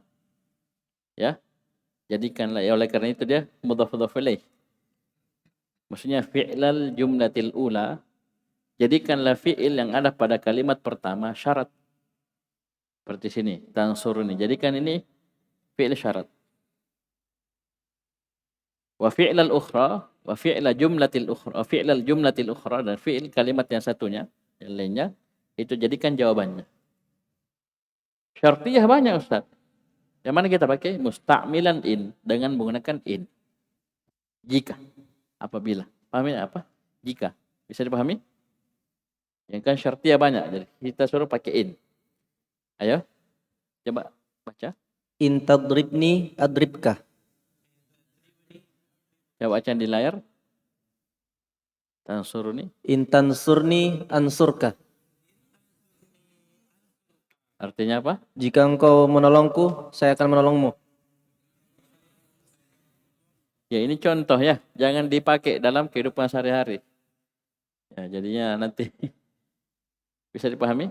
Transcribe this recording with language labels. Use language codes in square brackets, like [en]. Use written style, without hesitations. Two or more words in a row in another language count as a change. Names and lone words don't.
[id] Ya. Jadikanlah, ya oleh karena itu dia [ar] مضاف إليه. [id] Maksudnya [ar] فعل الجملة الأولى, [id] jadikanlah fi'il yang ada pada kalimat pertama syarat. Seperti sini, tansuruni. Jadikan ini fi'il syarat. [ar] وفعل الأخرى، وفعل الجملة الأخرى، وفعل الجملة الأخرى, [id] dan fi'il kalimat yang satunya, yang lainnya, itu jadikan jawabannya. Syartiyah banyak Ustaz. Yang mana kita pakai? [ar] مستعملا إن, [id] dengan menggunakan in. Jika. Apabila. Pahami apa? Jika. Bisa dipahami? Yang kan syartiyah banyak. Jadi kita suruh pakai in. Ayo. Coba baca. [ar] إن تضربني أضربك. [id] Coba baca di layar. [ar] Tansuruni. إن تنصرني أنصرك. [id] Artinya apa? Jika engkau menolongku, saya akan menolongmu. Ya ini contoh ya. Jangan dipakai dalam kehidupan sehari-hari. Ya jadinya nanti bisa dipahami?